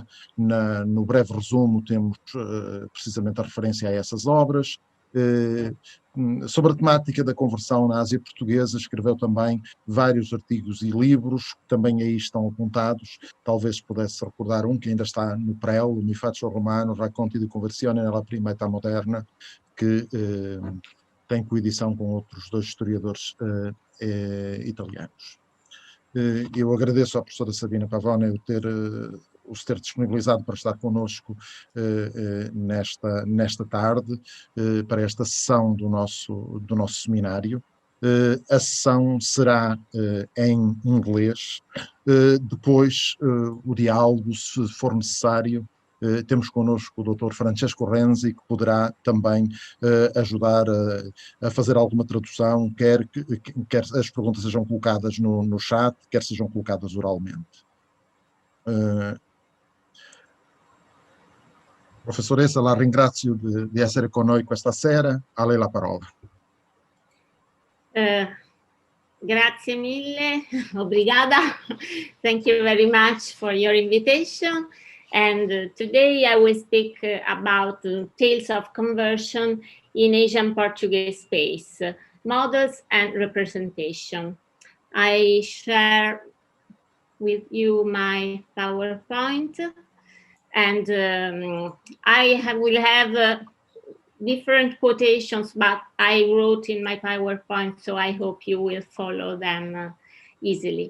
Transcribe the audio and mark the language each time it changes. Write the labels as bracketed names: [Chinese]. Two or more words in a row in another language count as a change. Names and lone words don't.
[Portuguese] No breve resumo temos precisamente a referência a essas obras. Sobre a temática da conversão na Ásia Portuguesa, escreveu também vários artigos e livros, que também aí estão apontados. Talvez pudesse recordar um que ainda está no prelo, [Italian] Mi faccio romano, racconti di conversione nella prima età moderna, [Portuguese] que tem coedição com outros dois historiadores italianos. Eu agradeço à professora Sabina Pavone os ter disponibilizado para estar connosco nesta tarde, para esta sessão do nosso seminário. A sessão será em inglês. Depois, o diálogo, se for necessário, temos connosco o Dr. Francesco Renzi, que poderá também ajudar a fazer alguma tradução, quer as perguntas sejam colocadas no chat, quer sejam colocadas oralmente. [Italian] Professoressa, la ringrazio di essere con noi questa sera. A lei la parola. Grazie mille, [Portuguese] obrigada. [English] Thank you very much for your invitation. And today I will speak about tales of conversion in Asian Portuguese space, models and representation. I share with you my PowerPoint, and will have different quotations, but I wrote in my PowerPoint, so I hope you will follow them easily.